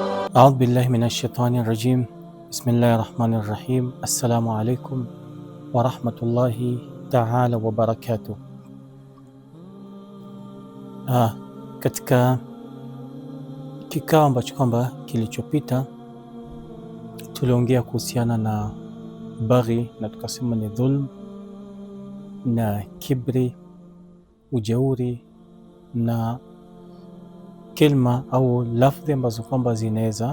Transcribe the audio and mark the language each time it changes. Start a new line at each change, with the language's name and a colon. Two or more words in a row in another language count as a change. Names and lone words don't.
Arabic: أعوذ بالله من الشيطان الرجيم. بسم الله الرحمن الرحيم. السلام عليكم ورحمة الله تعالى وبركاته.
Swahili: Katika kikao ambacho kwamba kilichopita tuliongea kuhusiana na baghi na tukasema ni dhulm na kibri, ujeuri na kilma au lafdhi ambazo kwamba zinaweza